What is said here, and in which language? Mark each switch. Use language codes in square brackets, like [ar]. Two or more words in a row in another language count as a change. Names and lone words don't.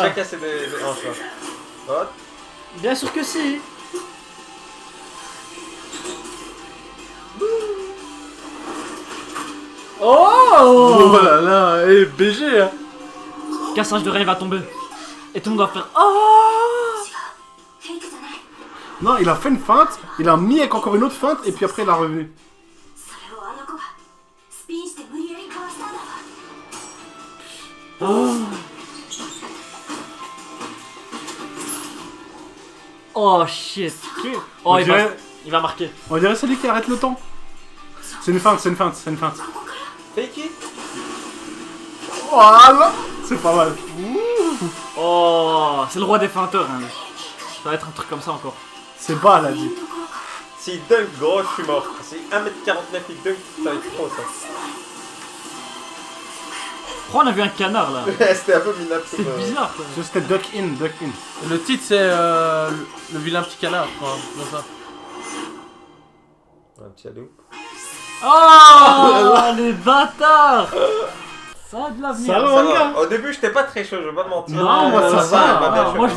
[fr] J'ai cassé des hanches là. Hop. Bien sûr que si. Oh Oh, là là, et BG hein. cassage de rein, il va tomber. Et tout le monde va faire oh. [ja] フェイクじゃない [fr] Non, il a fait une feinte, il a mis avec encore une autre feinte, et puis après il a revenu. [ja] それをあの子がスピンして無理やりかわしたんだわ [en] Oh shit. Oh, [fr] On il dirait, va marquer. on dirait celui qui arrête le temps. C'est une feinte, c'est une feinte, c'est une feinte. [en] Fake it. [fr] Voilà. C'est pas mal. Oh, c'est le roi des feinteurs. Hein. Ça va être un truc comme ça encore. C'est bas, là, dit. S'il dunk, gros, je suis mort. Si 1m49 il dunk, ça va être trop ça. Pourquoi on a vu un canard là? C'était un peu minable. C'est bizarre quoi. C'était [en] duck in, duck in. [fr] Le titre c'est le vilain petit canard, je crois, comme ça. Un petit allô. Oh, les bâtards. Ça a de l'avenir. Ça va. Ça va. Au début, j'étais pas très chaud, je vais pas te mentir. Non, moi, ça va. elle m'a bien Moi choqué.